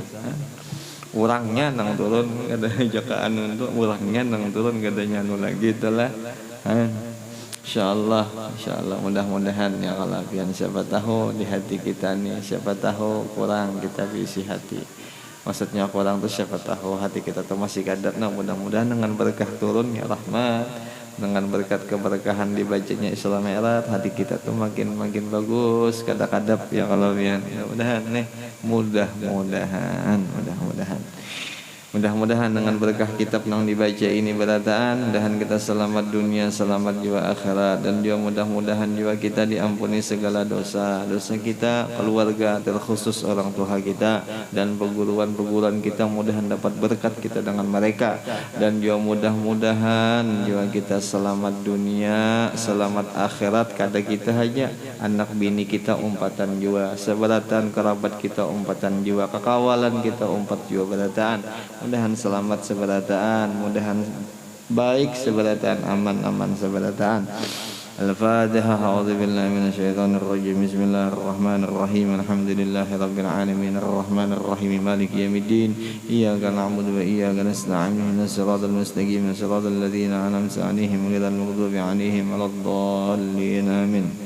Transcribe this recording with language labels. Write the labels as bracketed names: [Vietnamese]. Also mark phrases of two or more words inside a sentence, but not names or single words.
[Banjar] Orangnya nang turun ada jakaan untuk orangnya nang turun gadanya anu lagi itulah. Insyaallah mudah-mudahan ya Allah pian siapa tahu di hati kita nih siapa tahu kurang kita isi hati. Maksudnya kurang tuh siapa tahu hati kita tuh masih kadar. Nah mudah-mudahan dengan berkah turun ya rahmat, dengan berkat keberkahan dibacanya Isra Mi'raj hati kita tuh makin bagus kadap-kadap ya kalau pian. Mudah-mudahan mudah-mudahan dengan berkah kitab yang dibaca ini berataan mudahan kita selamat dunia selamat jiwa akhirat dan juga mudah-mudahan juga kita diampuni segala dosa kita keluarga terkhusus orang tua kita dan perguruan kita mudahan dapat berkat kita dengan mereka dan juga mudah-mudahan juga kita selamat dunia selamat akhirat kada kita hanya anak bini kita umpatan juga seberatan kerabat kita umpatan juga kekawalan kita umpat juga berataan mudahan selamat seberataan mudahan baik seberataan aman seberataan. Al-Fatihah. [Arabic] أعوذ بالله من الشيطان الرجيم بسم الله الرحمن الرحيم. الحمد لله رب العالمين الرحمن الرحيم مالك يوم الدين. إياك نعبد وإياك نستعين اهدنا الصراط المستقيم صراط الذين أنعمت عليهم غير المغضوب عليهم ولا الضالين. Amin.